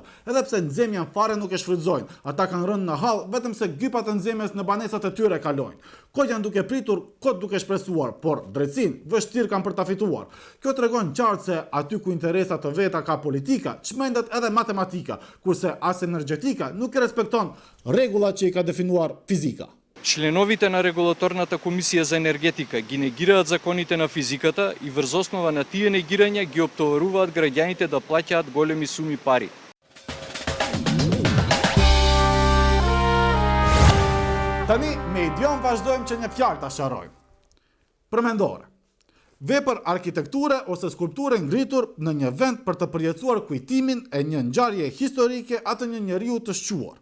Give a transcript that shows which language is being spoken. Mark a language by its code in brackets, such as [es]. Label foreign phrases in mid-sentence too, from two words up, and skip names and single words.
[sq] Edhe pse nxemjen fare nuk e shfrytëzojnë, ata kanë rënë në hall vetëm se gypat e nxemjes në banesat e tyre kalojnë. Kot janë duke pritur, kot duke shpresuar, por drejtësinë vështirë kanë për ta fituar. Kjo tregon qartë se aty ku interesat të veta ka politika, çmendet edhe matematika, kurse as energjetika nuk e respekton rregullat që i ka definuar fizika. [mk] Членовите на регулаторната комисија за енергетика ги негираат законите на физиката и врз основа на тие негирања ги оптоваруваат граѓаните да плаќаат големи суми пари. [sq] Tani me idiom vazhdojmë që një fjalë ta sqarojmë. Përmendore. Vepër arkitekture ose skulpture ngritur në një vend për të përjetësuar kujtimin e një ngjarje historike atë një njeriu të shquar.